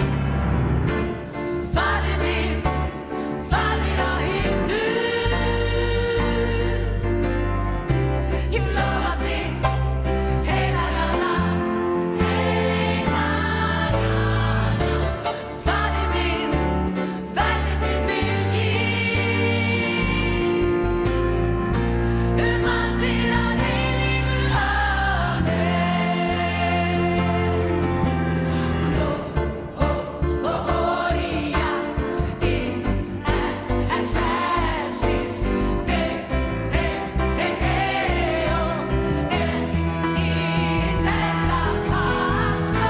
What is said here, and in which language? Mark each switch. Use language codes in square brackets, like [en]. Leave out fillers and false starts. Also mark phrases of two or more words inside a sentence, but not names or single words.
[is] Faðir minn, Faðir á himnum, ég lofa þitt heilaga nafn. Faðir minn, verði þinn vilji, aldir að eilífu. [la] Gloria in excelsis Deo et in terra pax.